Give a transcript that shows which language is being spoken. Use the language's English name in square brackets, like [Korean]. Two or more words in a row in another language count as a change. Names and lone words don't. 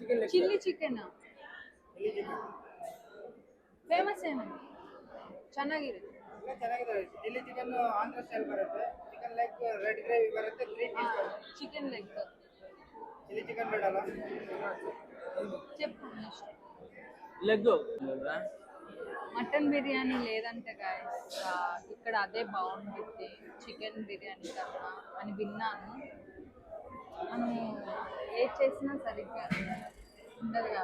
[English] chilli chicken [Kannada] ಫೇಮಸ್ ಏನು ಚೆನ್ನಾಗಿರುತ್ತೆ. ಚೆನ್ನಾಗಿದೆ. [English] chilli chicken [Kannada] ಆಂಧ್ರ [English] style [Kannada] ಬರುತ್ತೆ. [English] chicken leg red gravy [Kannada] ಬರುತ್ತೆ. 3 ಪೀಸ್ ಬರುತ್ತೆ. [English] chicken leg chilli chicken [Kannada] ಬೇಡಲ್ಲ. [Telugu] చెప్పు. లెగ్ మటన్ బిర్యానీ లేదంటే గాయస్ ఇక్కడ అదే బాగుంటుంది చికెన్ బిర్యానీ కన్నా అని విన్నాను. మనము ఏది చేసినా సరిగ్గా ఉండదు కదా.